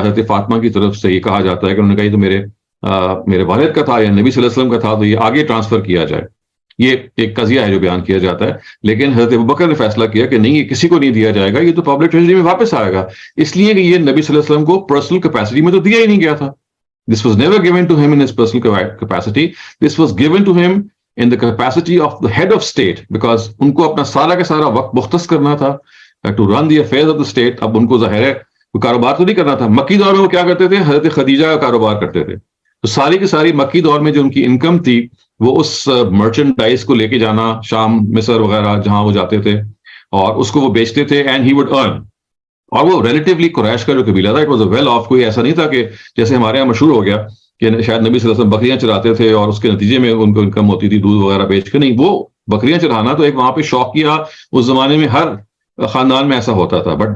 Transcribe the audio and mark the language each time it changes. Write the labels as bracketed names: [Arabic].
[Urdu] حضرت فاطمہ کی طرف سے یہ کہا جاتا ہے کہ انہوں نے کہا یہ تو میرے والد کا تھا یا نبی صلی اللہ علیہ وسلم کا تھا، تو یہ آگے ٹرانسفر کیا جائے. یہ ایک قضیہ ہے جو بیان کیا جاتا ہے، لیکن حضرت ابوبکر نے فیصلہ کیا کہ نہیں، یہ کسی کو نہیں دیا جائے گا، یہ تو پبلک ٹریجری میں واپس آئے گا، اس لیے کہ یہ نبی صلی اللہ علیہ وسلم کو پرسنل کیپیسٹی میں تو دیا ہی نہیں گیا تھا. [English] This was never given to him in his personal capacity. This was given to him in the capacity of the head of state, because [Urdu] ان کو اپنا سارا کا سارا وقت مختص کرنا تھا [English] to run the affairs of the state. [Urdu] اب ان کو ظاہر ہے کوئی کاروبار تو نہیں کرنا تھا. مکی دور میں وہ کیا کرتے تھے؟ حضرت خدیجہ کا کاروبار کرتے تھے. تو ساری کی ساری مکی دور میں جو ان کی انکم تھی وہ اس مرچنڈائز کو لے کے جانا شام، مصر وغیرہ جہاں وہ جاتے تھے، اور اس کو وہ بیچتے تھے [English] And he would earn. [Urdu] اور وہ ریلیٹیولی قریش کا جو قبیلہ تھا، [English] It was a well off. [Urdu] کوئی ایسا نہیں تھا کہ جیسے ہمارے یہاں مشہور ہو گیا کہ شاید نبی صلی اللہ علیہ وسلم بکریاں چراتے تھے اور اس کے نتیجے میں ان کو انکم ہوتی تھی دودھ وغیرہ بیچ کے. نہیں، وہ بکریاں چرانا تو ایک وہاں پہ شوقیہ، اس زمانے میں ہر خاندان میں ایسا ہوتا تھا.